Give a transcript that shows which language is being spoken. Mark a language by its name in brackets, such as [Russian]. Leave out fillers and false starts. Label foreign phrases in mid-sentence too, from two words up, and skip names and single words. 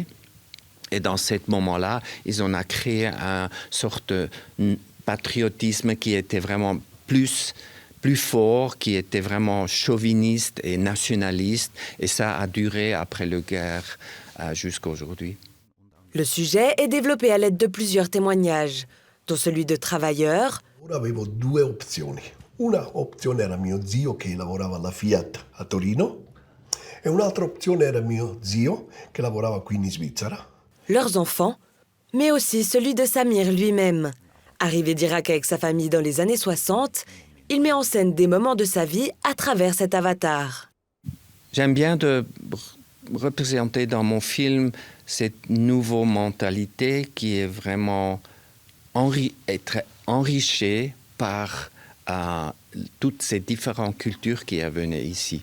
[French] Et dans ce moment-là, ils ont créé une sorte de patriotisme qui était vraiment plus fort, qui était vraiment chauviniste et nationaliste. Et ça a duré après la guerre jusqu'à aujourd'hui. Le sujet est développé à l'aide de plusieurs témoignages, dont celui de travailleurs. [Italian] Avevo 2 opzioni. Una opzione era mio zio che lavorava alla Fiat a Torino e un'altra opzione era mio zio che lavorava qui in Svizzera. [French] Leurs enfants, mais aussi celui de Samir lui-même. Arrivé d'Irak avec sa famille dans les années 60, il met en scène des moments de sa vie à travers cet avatar. J'aime bien de représenter dans mon film cette nouvelle mentalité qui est vraiment enrichie par toutes ces différentes cultures qui venaient ici.